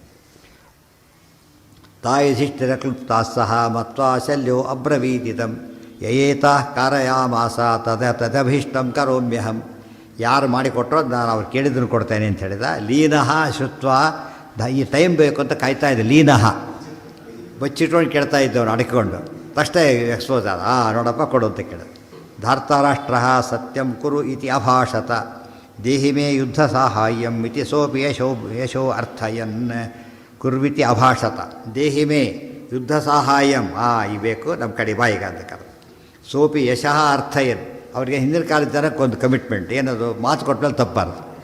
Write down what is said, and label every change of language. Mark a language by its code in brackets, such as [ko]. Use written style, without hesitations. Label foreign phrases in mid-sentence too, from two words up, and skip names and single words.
[sa] ತಾಯಿ ಯುಧಿಷ್ಠಿರ ಕ್ಲುಪ್ತಾ ಸಹ ಮತ್ವಾ ಶಲ್ಯೋ ಅಬ್ರವೀದಿದಂ ಯಯೇತಾ ಕಾರಯಾಮಾಸ ತದಭೀಷ್ಟಂ ಕರೋಮ್ಯಹಂ. [kn] ಯಾರು ಮಾಡಿಕೊಟ್ರೋ ನಾನು ಅವ್ರು ಕೇಳಿದ್ದನ್ನು ಕೊಡ್ತೇನೆ ಅಂತ ಹೇಳಿದ. [sa] ಲೀನಃ ಶುತ್ವ, [kn] ಈ ಟೈಮ್ ಬೇಕು ಅಂತ ಕಾಯ್ತಾ ಇದೆ. ಲೀನಃ ಬಚ್ಚಿಟ್ಕೊಂಡು ಕೇಳ್ತಾ ಇದ್ದವನು ಅಡಕಿಕೊಂಡು. ತಕ್ಷಣ ಎಕ್ಸ್ಪೋಸ್ ಆದ. ನೋಡಪ್ಪ ಕೊಡು ಅಂತ ಕೇಳಿದ. [sa] ಧಾರ್ತಾರಾಷ್ಟ್ರ ಸತ್ಯಂ ಕುರು ಇತಿ ಅಭಾಷತ ದೇಹಿ ಮೇ ಯುದ್ಧ ಸಾಹಾಯ್ಯಂ ಇತಿ ಸೋಪಿ ಯಶೋ ಅರ್ಥಯನ್ ಕುರ್ವಿತಿ ಅಭಾಷತ. ದೇಹಿ ಮೇ ಯುದ್ಧ ಸಾಹಾಯ್ಯಂ, [kn] ಈ ಬೇಕು ನಮ್ಮ ಕಡೆ ಬಾಯಿಗ ಅಂತ ಕರೆದು. [sa] ಸೋಪಿ ಯಶಃ ಅರ್ಥಯನ್. [kn] ಅವರಿಗೆ ಹಿಂದಿನ ಕಾಲದ ಜನಕ್ಕೆ ಒಂದು ಕಮಿಟ್ಮೆಂಟ್ ಏನದು? ಮಾತು ಕೊಟ್ಟ ಮೇಲೆ ತಪ್ಪಾರ್ದು.